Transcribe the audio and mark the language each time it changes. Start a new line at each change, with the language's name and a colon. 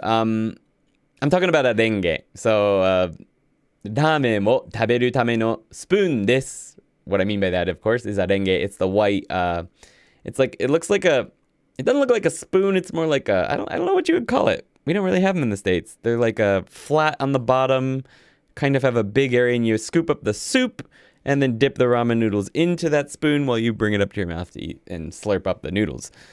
English: I'm talking about arenge.
Japanese: So, ラーメンを食べるためのスプーンです.
English: What I mean by that, of course, is arenge. It's the white, it's like, it looks like it doesn't look like a spoon. It's more like I don't know what you would call it. We don't really have them in the States. They're like a flat on the bottom, kind of have a big area, and you scoop up the soup and then dip the ramen noodles into that spoon while you bring it up to your mouth to eat and slurp up the noodles.